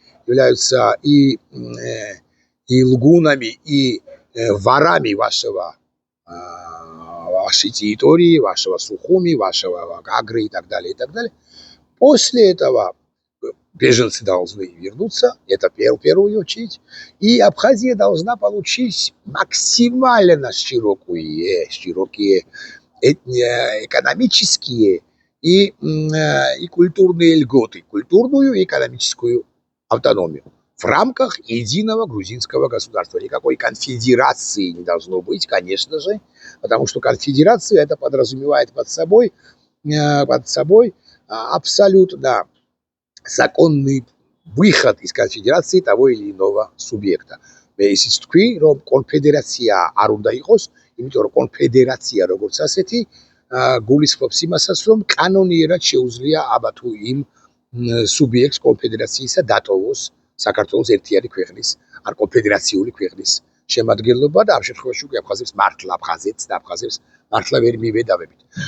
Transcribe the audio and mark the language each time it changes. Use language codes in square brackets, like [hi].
[ru] являются и лгунами, и ворами вашей территории, вашего Сухуми, вашего Гагры и так далее, и так далее. После этого беженцы должны вернуться, это в первую очередь, и Абхазия должна получить максимально широкие экономические и культурные льготы, культурную и экономическую автономию в рамках единого грузинского государства. Никакой конфедерации не должно быть, конечно же, потому что конфедерация это подразумевает под собой абсолютно законный выход из конфедерации того или иного субъекта. [ka] Ისიც თქვი, რომ კონფედერაცია არ უნდა იყოს, იმიტომ რომ კონფედერაცია როგორც ასეთი გულისხმობს იმასაც, რომ კანონიერად შეუძლია აბა თუ იმ სუბიექტს კონფედერაციისა დატოვოს საქართველოს ერთიანი ქვეყნის ან კონფედერაციული ქვეყნის შემადგენლობა და ამ შემთხვევაში უკვე აფხაზებს მართლა აფხაზეთს და აფხაზებს მართლა ვერ მივედავებით.